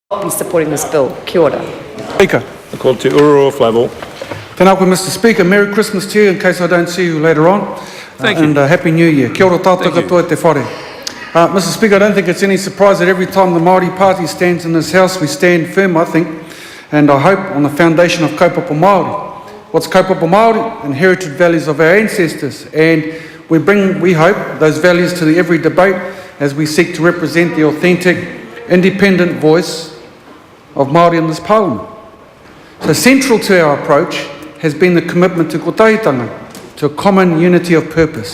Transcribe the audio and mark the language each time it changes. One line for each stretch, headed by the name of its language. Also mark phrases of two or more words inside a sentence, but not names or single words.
English: be supporting this bill.
Māori: Kia ora.
English: Speaker. I call to Ururo Flavel.
Māori: Tēnā koe,
English: Mr. Speaker. Merry Christmas to you in case I don't see you later on. Thank you. And Happy New Year.
Māori: Kia ora tātou katoa te whare.
English: Mr. Speaker, I don't think it's any surprise that every time the Māori Party stands in this House, we stand firm, I think, and I hope, on the foundation of
Māori: kaupapa Māori.
English: What's
Māori: kaupapa Māori?
English: Inherited values of our ancestors. And we hope, those values to every debate as we seek to represent the authentic, independent voice of Māori in this Parliament. So central to our approach has been the commitment to kotahitanga, to a common unity of purpose.